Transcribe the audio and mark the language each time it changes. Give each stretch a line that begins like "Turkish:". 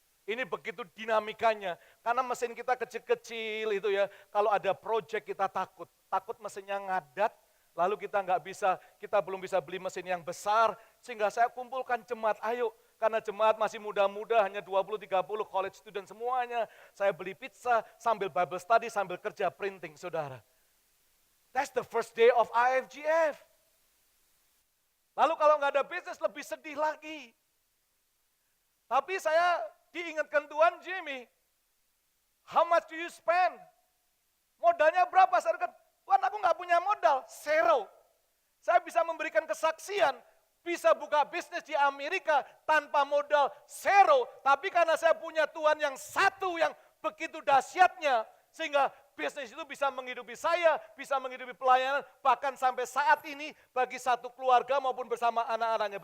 Indonesian: Ini begitu dinamikanya, karena mesin kita kecil-kecil itu ya, kalau ada project kita takut mesinnya ngadat, lalu kita belum bisa beli mesin yang besar, sehingga saya kumpulkan jemaat, ayo, karena jemaat masih muda-muda, hanya 20-30 college student semuanya. Saya beli pizza, sambil Bible study, sambil kerja printing, saudara.
English: That's the first day of IFGF.
Indonesian: Lalu kalau nggak ada bisnis, lebih sedih lagi. Tapi saya diingatkan Tuhan, Jimmy,
English: how much do you spend?
Indonesian: Modalnya berapa? Saya katakan, Tuhan aku nggak punya modal, zero. Saya bisa memberikan kesaksian, bisa buka bisnis di Amerika tanpa modal zero, tapi karena saya punya Tuhan yang satu yang begitu dahsyatnya, sehingga bisnis itu bisa menghidupi saya, bisa menghidupi pelayanan, bahkan sampai saat ini bagi satu keluarga maupun bersama anak-anaknya.